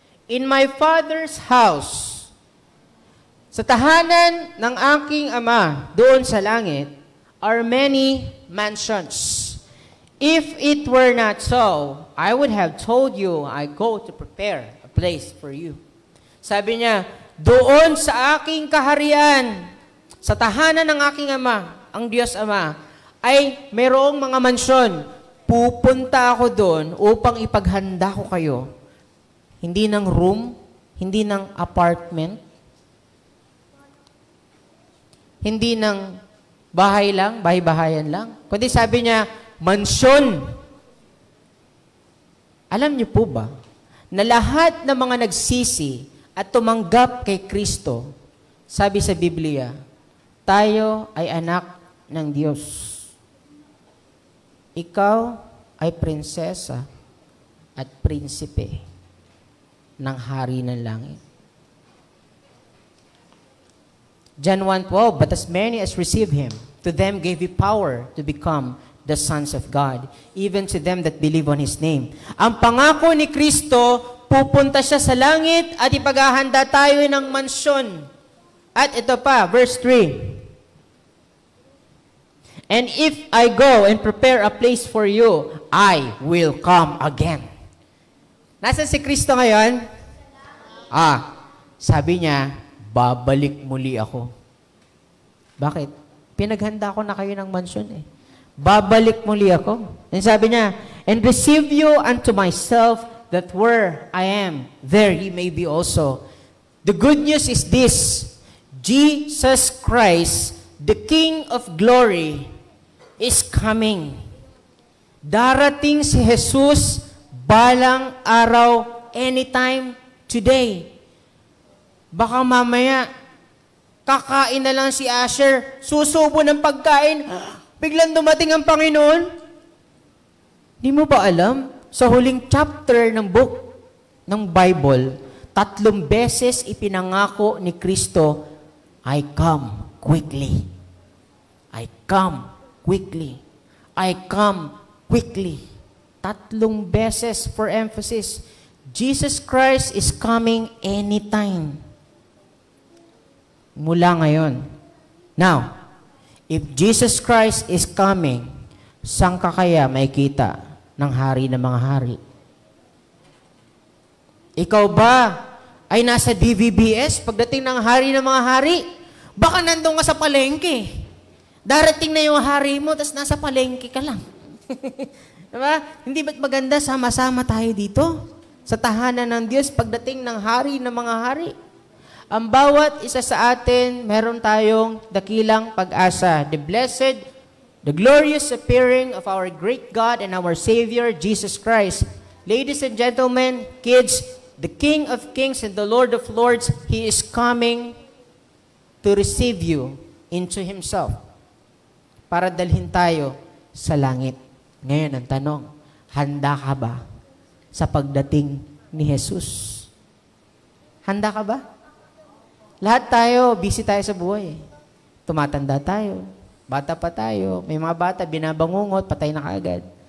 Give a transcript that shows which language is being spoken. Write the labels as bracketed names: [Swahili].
[English] In my Father's house, [Filipino] sa tahanan ng aking Ama doon sa langit, [English] are many mansions. If it were not so, I would have told you, I go to prepare a place for you. [Filipino] Sabi niya, doon sa aking kaharian, sa tahanan ng aking Ama, ang Diyos Ama, ay mayroong mga mansyon. Pupunta ako doon upang ipaghanda ko kayo. Hindi ng room, hindi ng apartment, hindi ng bahay lang, bahay-bahayan lang. Kundi sabi niya, mansyon. Alam niyo po ba, na lahat ng mga nagsisi at tumanggap kay Kristo, sabi sa Biblia, tayo ay anak ng Diyos. Ikaw ay prinsesa at prinsipe ng hari ng langit. [English] John 1:12, but as many as receive Him, to them gave He power to become the sons of God, even to them that believe on His name. [Filipino] Ang pangako ni Kristo, pupunta siya sa langit at ipaghahanda tayo ng mansyon. At ito pa, verse 3. [English] And if I go and prepare a place for you, I will come again. [Filipino] Nasaan si Kristo ngayon? Sabi niya, babalik muli ako. Bakit? Pinaghanda ko na kayo ng mansyon eh. Babalik muli ako. [English] And [Filipino] sabi niya, [English] and receive you unto myself, that where I am, there ye may be also. The good news is this, Jesus Christ, the King of glory, is coming. [Filipino] Darating si Jesus balang araw, anytime, today. Baka mamaya, kakain na lang si Asher, susubo ng pagkain, biglang dumating ang Panginoon. Di mo ba alam? Sa huling chapter ng book ng Bible, 3 beses ipinangako ni Kristo, [English] I come quickly. I come quickly. I come quickly. [Filipino] 3 beses [English] for emphasis. Jesus Christ is coming anytime. [Filipino] Mula ngayon. [English] Now, if Jesus Christ is coming, [Filipino] saan ka kaya makikita ng hari ng mga hari? Ikaw ba ay nasa DVBS pagdating ng hari ng mga hari? Baka nandun ka sa palengke. Darating na yung hari mo, tapos nasa palengke ka lang. Diba? Hindi ba't maganda sama-sama tayo dito? Sa tahanan ng Diyos pagdating ng hari ng mga hari. Ang bawat isa sa atin, meron tayong dakilang pag-asa. [English] The blessed, the glorious appearing of our great God and our Savior, Jesus Christ. Ladies and gentlemen, kids, the King of Kings and the Lord of Lords, He is coming to receive you into Himself [Filipino] para dalhin tayo sa langit. Ngayon ang tanong, handa ka ba sa pagdating ni Jesus? Handa ka ba? Lahat tayo, busy tayo sa buhay. Tumatanda tayo, bata pa tayo, may mga bata, binabangungot, patay na kaagad.